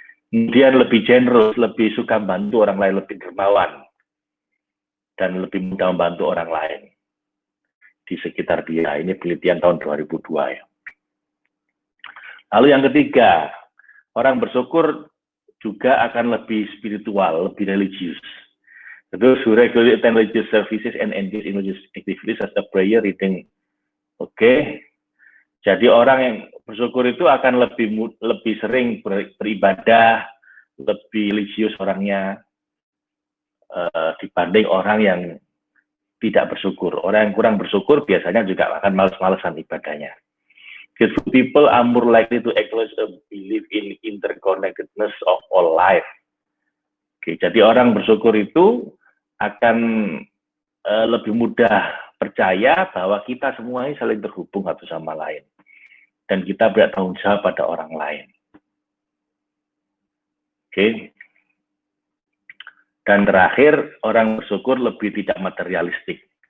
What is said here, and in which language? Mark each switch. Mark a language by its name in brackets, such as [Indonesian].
[Indonesian] Kemudian lebih generous, lebih suka membantu orang lain, lebih dermawan. Dan lebih mudah membantu orang lain. Di sekitar dia, ini penelitian tahun 2002 ya. Lalu yang ketiga, orang bersyukur juga akan lebih spiritual, lebih religius. [English] Those who regularly attend religious services and engage in religious activities as a prayer, reading. Oke. [Indonesian] Jadi orang yang bersyukur itu akan lebih sering beribadah, lebih religius orangnya dibanding orang yang tidak bersyukur. Orang yang kurang bersyukur biasanya juga akan malas-malasan ibadahnya. [English] Grateful people are more likely to acknowledge a belief in interconnectedness of all life. [Indonesian] Oke, jadi orang bersyukur itu akan lebih mudah percaya bahwa kita semua ini saling terhubung satu sama lain. Dan kita bertanggung jawab pada orang lain. Oke. Dan terakhir, orang bersyukur lebih tidak materialistik.